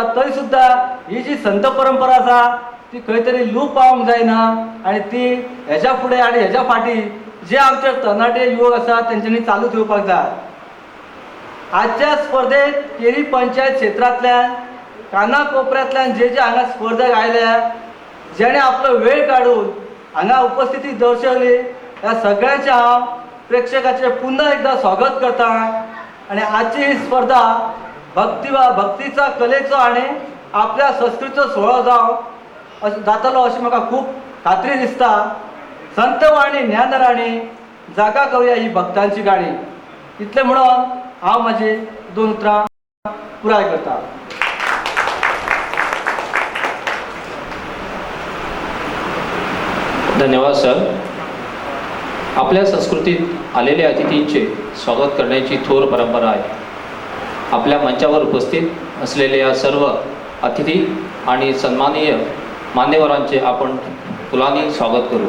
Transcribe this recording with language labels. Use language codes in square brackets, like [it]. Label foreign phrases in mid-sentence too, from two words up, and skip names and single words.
[kok] तरी सुद्दां ही जी संत परंपरा आसा ती खंय तरी लूप पावूंक जायना आणि ती हेच्या फुडें आनी हेच्या फाटीं जे आमचे तरणाटे युवक आसा तेंच्यांनी चालू ठेवपाक जाय. आजच्या स्पर्धेत केरी पंचायत क्षेत्रांतल्यान काना कोपऱ्यांतल्यान जे हांगा स्पर्धक आयल्या, जेणे आपलो वेळ काढून हांगा उपस्थिती दर्शवली, ह्या सगळ्यांचे हांव प्रेक्षकाचे पुन्हा एकदा स्वागत करता. आणि आजची ही स्पर्धा भक्तीचा कलेचो आणि आपल्या संस्कृतीचो सुवाळो जातलो अशी म्हाका खूब खात्री दिसता. [mr] संतवाणी ज्ञानराणी जागा करूया ही भक्तांची गाणी. [kok] इतले म्हणून हांव माझे 2 उतरां पुराय करता. [mr] धन्यवाद सर. आपल्या संस्कृतीत आलेल्या अतिथींचे स्वागत करण्याची थोर परंपरा आहे. आपल्या मंचावर उपस्थित असलेल्या या सर्व अतिथी आणि सन्माननीय मान्यवरांचे आपण फुलांनी स्वागत करू.